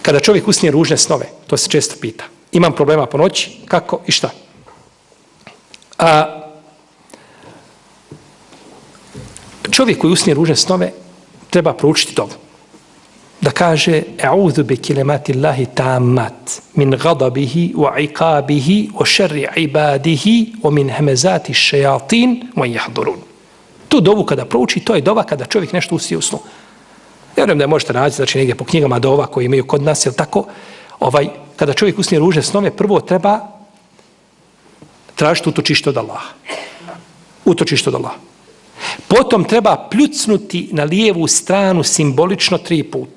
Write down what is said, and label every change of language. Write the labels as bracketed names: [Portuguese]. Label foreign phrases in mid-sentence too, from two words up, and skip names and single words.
[Bosnian] Kada čovjek usnije ružne snove, to se često pita. Imam problema po noći, kako i šta? Čovjek koji usnije ružne snove treba proučiti dovu. Da kaže [Arabic] أعوذ بكلمات الله التامات من غضبه وعقابه وشر عباده ومن همزات الشياطين ويحضرون. [Bosnian] Tu dovu kada prouči, to je dova kada čovjek nešto usije u snu. Ja vjerujem da možete naći, znači negdje po knjigama dova koje imaju kod nas, jel tako? Kada čovjek usnije ružne snove, prvo treba tražiti utočište od Allaha. Utočište od Allaha. Potom treba pljucnuti na lijevu stranu simbolično 3 puta.